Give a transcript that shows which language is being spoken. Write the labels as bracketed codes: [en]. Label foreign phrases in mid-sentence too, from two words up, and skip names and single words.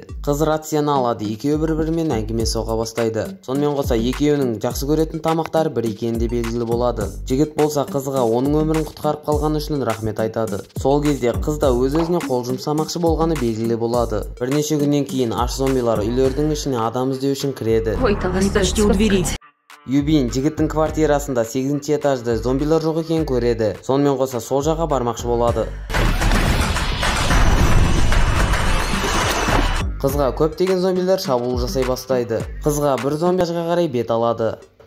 [kk] Қыз рацияны алады, екеуі бір-бірімен әңгіме соға бастайды. Сонымен қоса екеуінің жақсы көретін тамақтары бір екені де белгілі болады. Жігіт болса қызға оның өмірін құтқарып қалғаны үшін рахмет айтады. Сол кезде қыз да өз-өзіне қол жұмсамақшы болғаны белгілі болады. Бірнеше күннен кейін аш зомбилар үйлердің ішіне адам іздеу үшін кіреді. [ru] Почти у двери. [kk] Юбин жігіттің квартирасында 8-ші этажда зомбилар жоқ екенін көреді. Сонымен қоса сол жаққа бармақшы болады. Қызға көптеген зомбилер шабуыл жасай бастайды. Қызға бір зомбиға қарай бет алады.